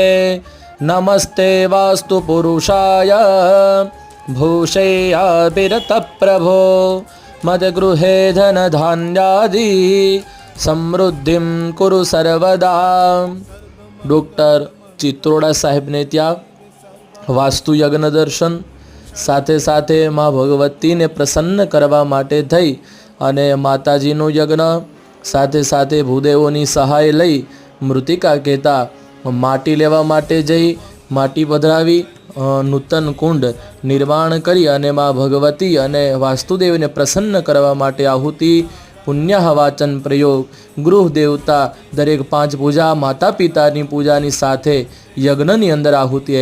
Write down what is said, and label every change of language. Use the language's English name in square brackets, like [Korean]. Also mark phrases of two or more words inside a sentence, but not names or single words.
[Sanskrit] नमस्ते वास्तु पुरुषाय भूषेयाभिरत प्रभो मद्गृहे धनधान्यादि समृद्धिं कुरु सर्वदा। [Gujarati] ડૉક્ટર ચિત્રોડા સાહેબ ને ત્યા વાસ્તુ યજ્ઞ દર્શન સાથે સાથે માં ભગવતી ને પ્રસન્ન કરવા માટે થઈ અને માતાજીનો યજ્ઞ સાથે સાથે ભૂદેવોની સહાય લઈ મૃતિકા કહેતા માટી લેવા માટે જઈ માટી પધરાવી નૂતન કુંડ નિર્માણ કરી અને માં ભગવતી અને વાસ્તુદેવ ને પ્રસન્ન કરવા માટે આહુતિ પુણ્યવાચન પ્રયોગ ગૃહ દેવતા દરેક 5 પૂજા માતા પિતાની પૂજાની સાથે યજ્ઞની અંદર આહુતિ આપી।